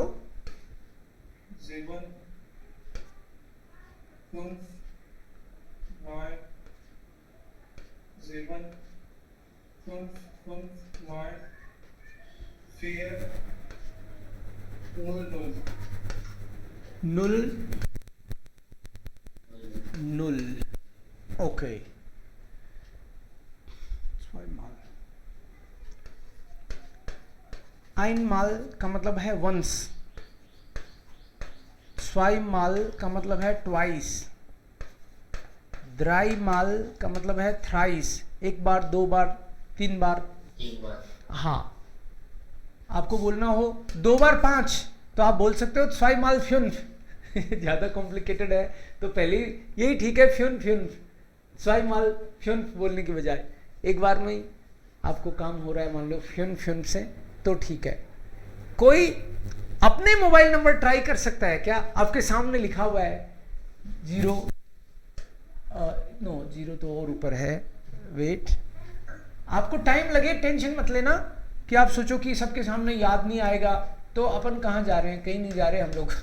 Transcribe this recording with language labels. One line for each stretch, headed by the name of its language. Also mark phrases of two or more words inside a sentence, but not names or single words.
Hindi: 7, 5, 9, 7 5 5 9 4 0 0
German: null null
Hindi: ओके einmal का मतलब है once, zweimal का मतलब है twice, dreimal का मतलब है thrice, एक बार, दो बार, तीन बार। एक बार। हाँ, आपको बोलना हो दो बार पांच तो आप बोल सकते हो
German: zweimal fünf।
Hindi: ज़्यादा कॉम्प्लिकेटेड है तो पहले यही ठीक है,
German: fünf fünf, zweimal fünf
Hindi: बोलने की बजाय एक बार में ही आपको काम हो रहा है, मान लो
German: fünf fünf
Hindi: से, तो ठीक है। कोई अपने मोबाइल नंबर ट्राई कर सकता है क्या? आपके सामने लिखा हुआ है 0, नो 0 तो और ऊपर है, वेट, आपको टाइम लगे, टेंशन मत लेना कि आप सोचो कि सबके सामने याद नहीं आएगा तो अपन कहाँ जा रहे हैं, कहीं नहीं जा रहे हम लोग।